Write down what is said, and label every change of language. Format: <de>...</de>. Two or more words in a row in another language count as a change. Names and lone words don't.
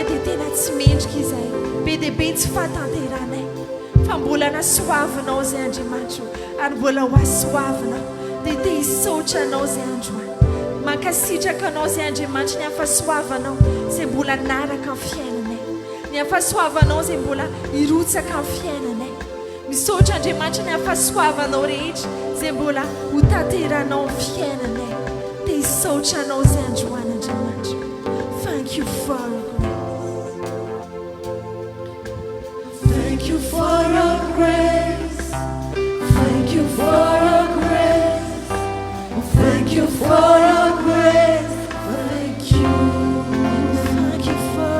<mg>dia tena tsy mendrika izay be dia be tsy fahatanteranay fa mbola nasoavanao izay Andriamanitra ary mbola ho asoavanao dia te hisaotra anao izay androany mankasitraka anao izay Andriamanitra ny afasoavanao izay mbola naraka ny fiainanay ny afasoavanao izay mbola hirotsaka ny fiainanay misaotra Andriamanitra ny afasoavanao rehetra izay mbola ho tanteranao ny fiainanay te hisaotra anao izay androany Andriamanitra.</mg> <en>Thank you for Thank you for your grace. Thank you for your grace. Thank you for your grace. Thank you. Thank you for</en>